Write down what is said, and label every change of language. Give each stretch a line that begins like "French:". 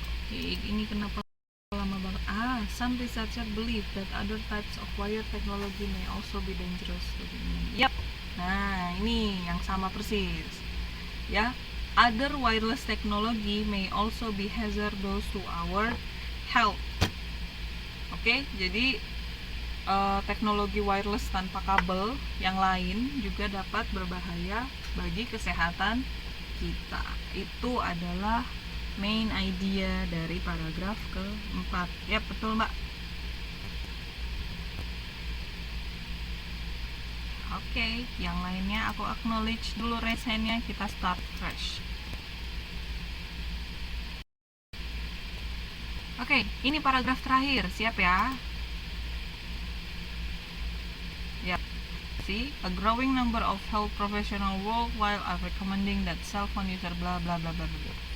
Indonesian: Oke, ini kenapa lama banget?
English: Some researchers believe that other types of wired technology may also be dangerous to human. Yap.
Indonesian: Nah, ini yang sama persis.
English: Ya, other wireless technology may also be hazardous to our health.
Indonesian: Oke, jadi teknologi wireless tanpa kabel yang lain juga dapat berbahaya bagi kesehatan kita. Itu adalah main idea dari paragraf keempat. Ya, betul Mbak. Oke, yang lainnya aku acknowledge dulu raise hand-nya, kita start fresh. Oke, ini paragraf terakhir, siap ya? Ya.
English: See, a growing number of health professionals worldwide are recommending that cell phone user bla bla bla bla bla.